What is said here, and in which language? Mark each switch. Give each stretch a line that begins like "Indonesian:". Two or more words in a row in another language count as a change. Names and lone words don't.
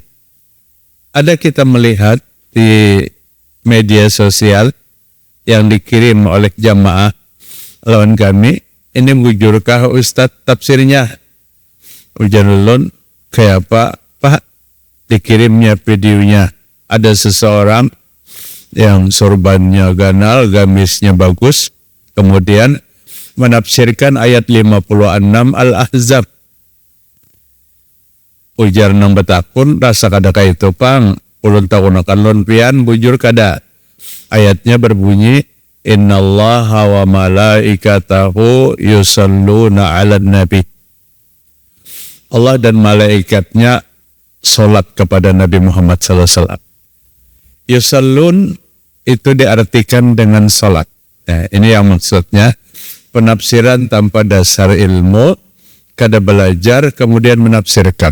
Indonesian: Ada kita melihat di media sosial yang dikirim oleh jamaah lawan kami, ini mujurkah Ustadz tafsirnya?
Banjar: Ujar ulun, kayak apa?
Indonesian: Pak, dikirimnya videonya. Ada seseorang yang sorbannya ganal, gamisnya bagus, kemudian menafsirkan ayat 56 Al-Ahzab.
Banjar: Ujar nang betakun, rasa kada kaya itu pang, ulun takunakan lon pian, bujur kada.
Indonesian: Ayatnya berbunyi,
Arabic: إن الله و ملائكته يصلون على النبي.
Indonesian: Allah dan malaikatnya solat kepada Nabi Muhammad SAW. Yusallun itu diartikan dengan solat. Nah, ini yang maksudnya penafsiran tanpa dasar ilmu,
Banjar: kada belajar
Indonesian: kemudian menafsirkan.